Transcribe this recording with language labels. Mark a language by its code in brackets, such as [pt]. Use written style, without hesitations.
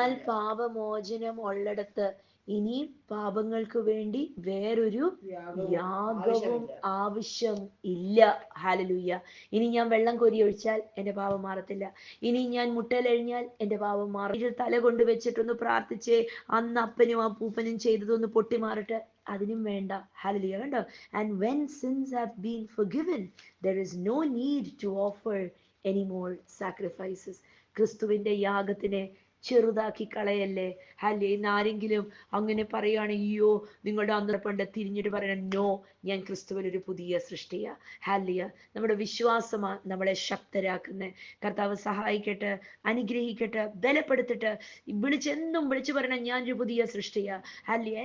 [ml] പാപമോചനം ഉള്ളിടത്ത് ഇനി പാപങ്ങൾക്ക് വേണ്ടി വേറൊരു യാഗവും ആവശ്യം ഇല്ല. ഹല്ലേലൂയ! ഇനി ഞാൻ വെള്ളം കോരി ഒഴിച്ചാൽ എൻ്റെ പാപം മാറത്തില്ല. ഇനി ഞാൻ മുട്ടയിലെഴിഞ്ഞാൽ എൻ്റെ പാപം മാറും. തല കൊണ്ട് വെച്ചിട്ടൊന്ന് പ്രാർത്ഥിച്ചേ, അന്ന് അപ്പനും അപ്പൂപ്പനും ചെയ്തതൊന്ന് പൊട്ടി മാറട്ടെ, അതിനും വേണ്ട. ഹല്ലേലൂയ! കണ്ടോ? [en] And when sins have been forgiven, there is no need to offer any more sacrifices. [ml] ക്രിസ്തുവിന്റെ യാഗത്തിനെ ചെറുതാക്കി കളയല്ലേ. ഹല്ലേ! ഇന്ന് ആരെങ്കിലും അങ്ങനെ പറയുകയാണ്, അയ്യോ നിങ്ങളുടെ അന്തരപ്പണ്ട് തിരിഞ്ഞിട്ട് പറയണം, നോ, ഞാൻ ക്രിസ്തുവിൽ ഒരു പുതിയ സൃഷ്ടിയാ. ഹല്ലേലൂയ! നമ്മുടെ വിശ്വാസമാ നമ്മളെ ശക്തരാക്കുന്നത്. കർത്താവ് സഹായിക്കട്ടെ, അനുഗ്രഹിക്കട്ടെ, ബലപ്പെടുത്തിട്ട് എന്നും വിളിച്ചു പറയണം, ഞാനൊരു പുതിയ സൃഷ്ടിയാ. ഹല്ലേലൂയ!